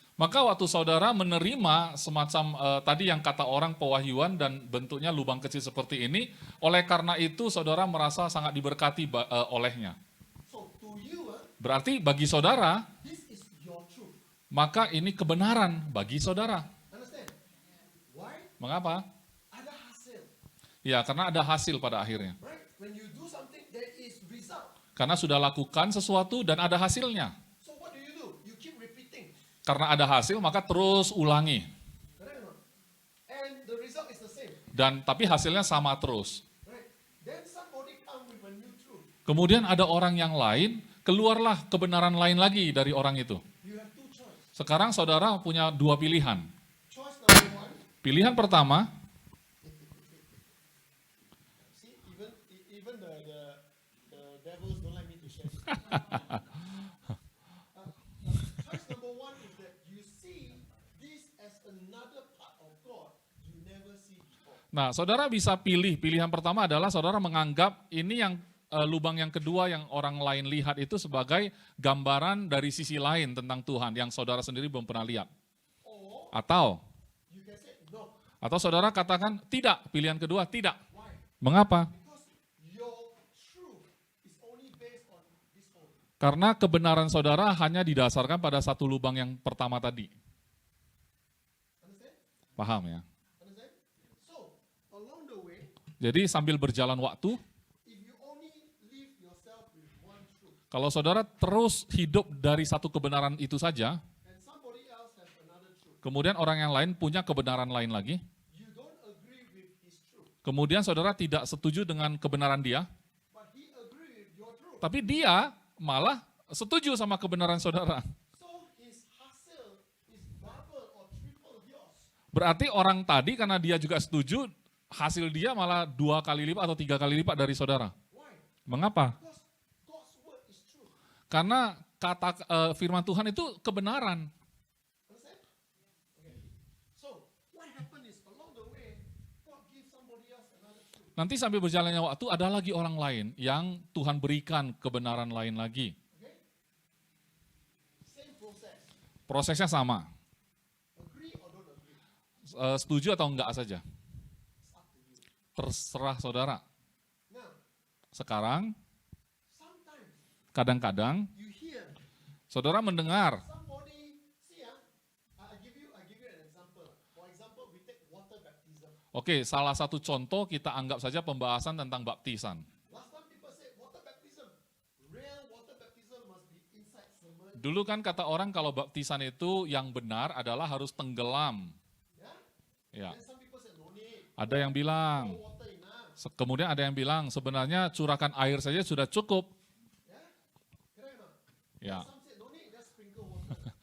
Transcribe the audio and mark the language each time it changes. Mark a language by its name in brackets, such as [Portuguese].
[Indonesian] Maka waktu saudara menerima semacam tadi yang kata orang pewahyuan dan bentuknya lubang kecil seperti ini, oleh karena itu saudara merasa sangat diberkati olehnya. [English] So to you, [Indonesian] Berarti bagi saudara, [English] this is your truth. [Indonesian] maka ini kebenaran bagi saudara. [English] Understand? Why? [Indonesian] Mengapa? Ada hasil. Ya, karena ada hasil pada akhirnya. [English] Right? When you do something, there is result. [Indonesian] Karena sudah lakukan sesuatu dan ada hasilnya. [English] So what do? You keep repeating. [Indonesian] Karena ada hasil, maka terus ulangi. [English] Correct or not? And the result is the same. [Indonesian] Dan tapi hasilnya sama terus. [English] Right? Then somebody come with a new truth. [Indonesian] Kemudian ada orang yang lain, keluarlah kebenaran lain lagi dari orang itu. [English] You have two choices. [Indonesian] Sekarang saudara punya dua pilihan. [English] Choice number one. [Indonesian] Pilihan pertama, [English] See, even the devils don't like me to share. Choice number one is that you see this as another part of God you never see before. [Indonesian] nah saudara bisa pilih. Pilihan pertama adalah saudara menganggap ini yang lubang yang kedua yang orang lain lihat itu sebagai gambaran dari sisi lain tentang Tuhan yang saudara sendiri belum pernah lihat. [English] Or [Indonesian] Atau [English] you can say no. [Indonesian] saudara katakan tidak. Pilihan kedua tidak. [English] Why? [Indonesian] Mengapa? [English] Because your truth is only based on this one. [Indonesian] Karena kebenaran saudara hanya didasarkan pada satu lubang yang pertama tadi. [English] Understand? [Indonesian] Paham ya? [English] Understand? So, along the way, [Indonesian] Jadi sambil berjalan waktu, [English] if you only leave yourself with one truth, [Indonesian] kalau saudara terus hidup dari satu kebenaran itu saja, [English] and somebody else has another truth, [Indonesian] kemudian orang yang lain punya kebenaran lain lagi, [English] you don't agree with his truth, [Indonesian] kemudian saudara tidak setuju dengan kebenaran dia, [English] but he agree with your truth. [Indonesian] tapi dia malah setuju sama kebenaran saudara. [English] So his [Indonesian] hasil [English] is double or triple yours. [Indonesian] Berarti orang tadi karena dia juga setuju, hasil dia malah 2 kali lipat atau 3 kali lipat dari saudara. [English] Why? [Indonesian] Mengapa? [English] Because God's word is true. [Indonesian] Karena kata firman Tuhan itu kebenaran. [English] Understand? Okay. So what happened is along the way, God gives somebody else another truth. [Indonesian] Nanti sambil berjalannya waktu ada lagi orang lain yang Tuhan berikan kebenaran lain lagi. [English] Okay? Same process. [Indonesian] Prosesnya sama. [English] Agree or don't agree? [Indonesian] Setuju atau enggak saja. [English] It's up to you. [Indonesian] Terserah saudara. [English] Now, [Indonesian] Sekarang [English] sometimes [Indonesian] kadang-kadang [English] you hear [Indonesian] saudara mendengar. [English] somebody, see, I give you an example. For example, we take water baptism. [Indonesian] Oke, salah satu contoh kita anggap saja pembahasan tentang baptisan. [English] Last time people say water baptism. Real water baptism must be inside submerged. [Indonesian] Dulu kan kata orang kalau baptisan itu yang benar adalah harus tenggelam. [English] Yeah? [Indonesian] Ya, [English] Then some people say no need. [Indonesian] ada yang bilang. [English] No water enough. [Indonesian] Kemudian ada yang bilang sebenarnya curahkan air saja sudah cukup. [English] Yeah? Correct or not? [Indonesian] Ya, [English] Some say no need, just sprinkle water.